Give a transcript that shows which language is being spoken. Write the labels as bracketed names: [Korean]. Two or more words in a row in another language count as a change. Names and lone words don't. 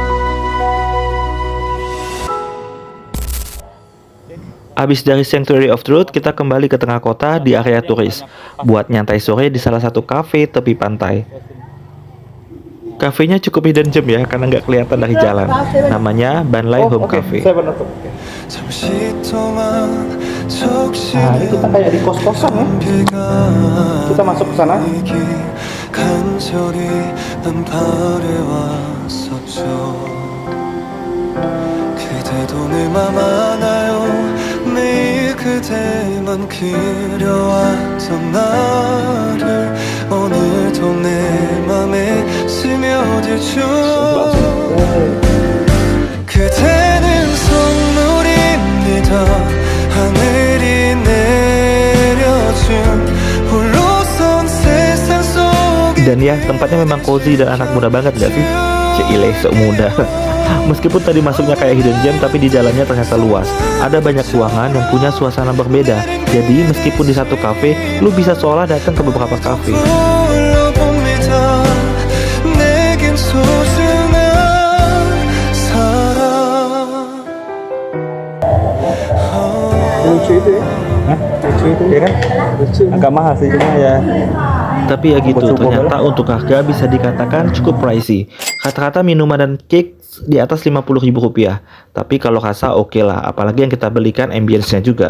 [Indonesian] Abis dari Sanctuary of Truth, kita kembali ke tengah kota di area turis, buat nyantai sore di salah satu kafe tepi pantai. Kafenya cukup [English] hidden gem [Indonesian] ya, karena nggak kelihatan dari jalan. Namanya Banlai Home Cafe. Saya benar tuh. Nah, ini kita kayak di kos-kosan ya. Kita masuk ke sana. [Korean] 그대만 그려왔던 나를 오늘도 내 맘에 스며들 줄 그대는 선물입니다 하늘이 내려준 홀로선 세상 속에 [Indonesian] Dan ya, tempatnya memang cozy dan anak muda banget gak sih? Cile, sok muda. Meskipun tadi masuknya kayak [English] hidden gem, [Indonesian] tapi di dalamnya ternyata luas. Ada banyak ruangan yang punya suasana berbeda. Jadi meskipun di satu kafe, lu bisa seolah datang ke beberapa kafe. [Korean] 불러봅니다 내겐 소중한 사람 [Indonesian] Lucu itu ya. Lucu itu ya kan? Lucu. Agak mahal sih cuma ya. Tapi ya gitu, Coba-coba ternyata untuk harga bisa dikatakan cukup pricey. Kata-kata minuman dan cake di atas Rp50.000. Tapi kalau rasa oke lah, apalagi yang kita belikan ambience-nya juga.